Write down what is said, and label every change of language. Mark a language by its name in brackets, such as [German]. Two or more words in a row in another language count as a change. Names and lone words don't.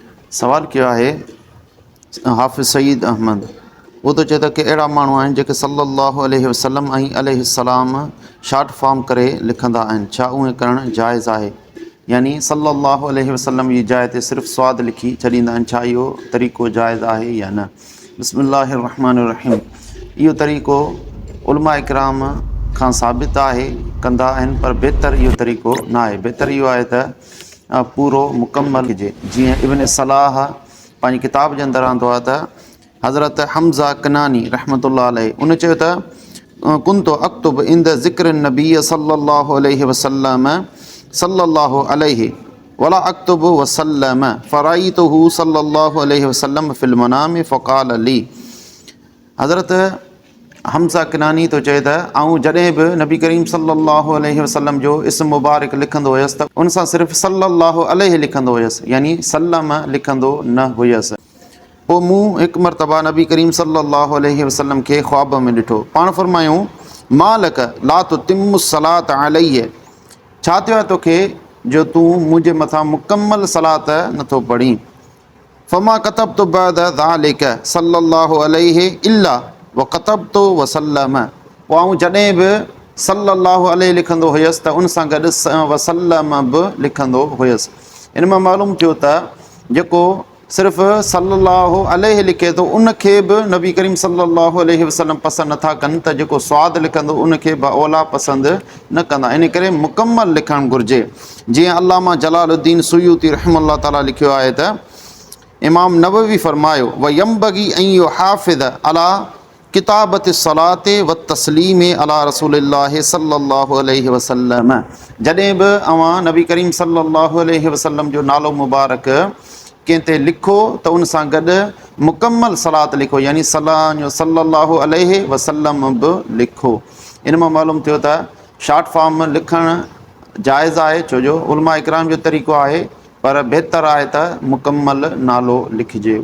[Sindhi] सवाल कयो आहे हाफ़िज़ सईद अहमद। वो तो चए थो कि अहिड़ा माण्हू आहिनि जेके [Arabic] صلى الله عليه وسلم [Sindhi] ऐं अलैहिस्सलाम [English] short form [Sindhi] करे लिखंदा आहिनि, छा उहे करणु जाइज़ आहे? यानी [Arabic] صلى الله عليه وسلم [Sindhi] जी जाइ ते सिर्फ़ु स्वाद लिखी छॾींदा आहिनि, छा इहो तरीक़ो जाइज़ आहे या न? [Arabic] بسم الله الرحمن الرحيم. [Sindhi] इहो तरीक़ो उलमा इकराम खां साबित आहे, कंदा आहिनि, पर बहितर इहो तरीक़ो न आहे। बहितर इहो आहे त पूरो मुकमल हुजे। जीअं इब्न सलाह पंहिंजी किताब जे अंदरि आंदो आहे त हज़रत हमज़ा कनानी [Arabic] رحمة الله عليه [Sindhi] उन चयो त [Arabic] كنت أكتب عند ذكر النبي صلى الله عليه وسلم صلى الله عليه ولا أكتب وسلم فرأيته صلى الله عليه وسلم في المنام فقال لي. [Sindhi] हज़रत हमज़ा किनानी तो चए त आऊं जॾहिं बि नबी करीम [Arabic] صلى الله عليه وسلم [Sindhi] जो इस्म मुबारक लिखंदो हुयसि त उन सां सिर्फ़ु [Arabic] صلى الله عليه [Sindhi] लिखंदो हुयसि, यानी सल्लम लिखंदो न हुयसि। पोइ मूं हिकु मरतबा नबी करीम [Arabic] صلى الله عليه وسلم [Sindhi] खे ख़्वाब में ॾिठो। पाण फ़रमायूं [Arabic] ما لك لا تتم الصلاة عليه, [Sindhi] छा थियो आहे तोखे जो तूं मुंहिंजे मथां मुकमल सलात नथो पढ़ी। [Arabic] فما كتبت بعد ذلك صلى الله عليه إلا وكتبت وسلم. [Sindhi] पोइ आऊं जॾहिं बि [Arabic] صلى الله عليه [Sindhi] लिखंदो हुयसि त उन सां गॾु वसल्लम बि लिखंदो हुयसि। इन मां मालूम थियो त जेको सिर्फ़ु [Arabic] صلى الله عليه [Sindhi] लिखे थो उनखे बि नबी करीम [Arabic] صلى الله عليه وسلم [Sindhi] पसंदि नथा कनि, त जेको स्वाद लिखंदो उनखे बि ओला पसंदि न कंदा। इन करे मुकमल लिखणु घुरिजे। जीअं अल्लामा जलालुद्दीन सुयूती [Arabic] رحمة الله تعالى [Sindhi] लिखियो आहे त इमाम नववी फरमायो [Arabic] وينبغي أن يحافظ على كتابة الصلاة والتسليم على رسول الله صلى الله عليه وسلم. [Sindhi] जॾहिं बि अवां नबी करीम [Arabic] صلى الله عليه وسلم [Sindhi] जो नालो मुबारक कंहिं ते लिखो त उन सां गॾु मुकमल सलात लिखो, यानी [Arabic] صلى الله عليه وسلم [Sindhi] बि लिखो। इन मां मालूम थियो त [English] short form [Sindhi] लिखणु जाइज़ आहे, छो जो उलमा इकराम जो तरीक़ो आहे, पर बहितर आहे त मुकमल नालो लिखिजे।